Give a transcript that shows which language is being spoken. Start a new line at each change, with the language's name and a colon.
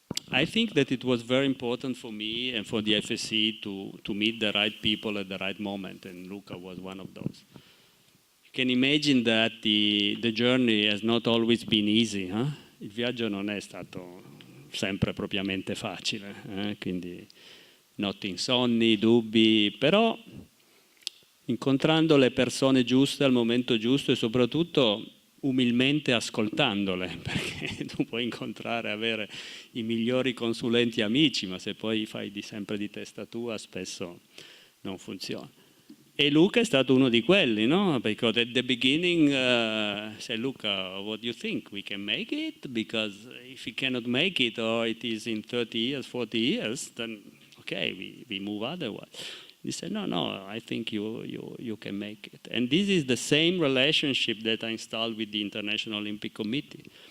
English: I think that it was very important for me and for the IFSC to meet the right people at the right moment, and Luca was one of those. You can imagine that the journey has not always been easy.
Italian: Il viaggio non è stato sempre propriamente facile, quindi notti insonni, dubbi, però incontrando le persone giuste al momento giusto e soprattutto umilmente ascoltandole, perché tu puoi incontrare, avere i migliori consulenti amici, ma se poi fai sempre di testa tua spesso non funziona. E Luca è stato uno di quelli, no?
English: Because at the beginning, say, Luca, what do you think? We can make it? Because if we cannot make it, or it is in 30 years, 40 years, then okay, we move otherwise. He said, no, I think you can make it. And this is the same relationship that I installed with the International Olympic Committee.